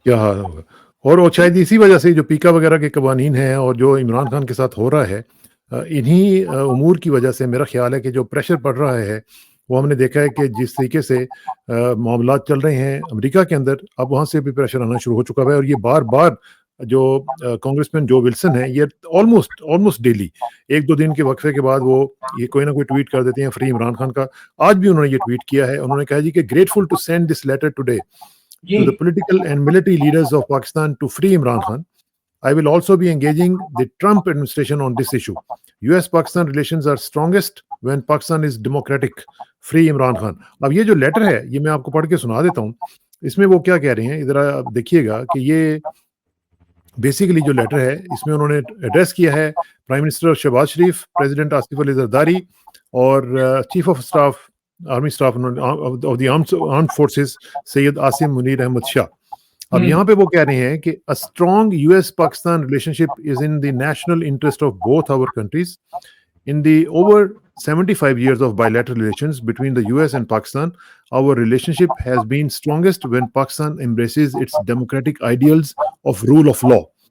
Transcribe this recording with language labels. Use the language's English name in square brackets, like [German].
[Urdu] کیا حال ہوگا؟ اور شاید اسی وجہ سے جو پیکا وغیرہ کے قوانین ہیں اور جو عمران خان کے ساتھ ہو رہا ہے، انہی امور کی وجہ سے میرا خیال ہے کہ جو پریشر پڑ رہا ہے، وہ ہم نے دیکھا ہے کہ جس طریقے سے معاملات چل رہے ہیں امریکہ کے اندر، اب وہاں سے بھی پریشر آنا شروع ہو چکا ہے، اور یہ بار بار جو کانگریس مین جو ولسن ہے، یہ آلموسٹ ڈیلی 1-2 دن کے وقفے کے بعد وہ یہ کوئی نہ کوئی ٹویٹ کر دیتے ہیں فری عمران خان کا. آج بھی انہوں نے یہ ٹویٹ کیا ہے، انہوں نے کہا جی کہ [English] grateful to send this letter today [Urdu] جی [English] to the political and military leaders of Pakistan to free Imran Khan. I will also be engaging the Trump administration on this issue. US-Pakistan relations are strongest when Pakistan is democratic. Free Imran Khan. [Urdu] اب یہ جو letter ہے یہ میں آپ کو پڑھ کے سنا دیتا ہوں. اس میں وہ کیا کہہ رہے ہیں، ادھر آپ دیکھیے گا کہ یہ بیسیکلی جو لیٹر ہے اس میں انہوں نے ایڈریس کیا ہے پرائم منسٹر شہباز شریف، پریزیڈنٹ آصف علی زرداری اور chief of staff army staff of the armed forces Syed Asim Munir Ahmad Shah. اب یہاں پہ وہ کہہ رہے ہیں کہ [English] a strong US Pakistan relationship is in the national interest of both our countries. In the over 75 years of bilateral relations between the US and Pakistan, our relationship has been strongest when Pakistan embraces its democratic ideals of rule of law.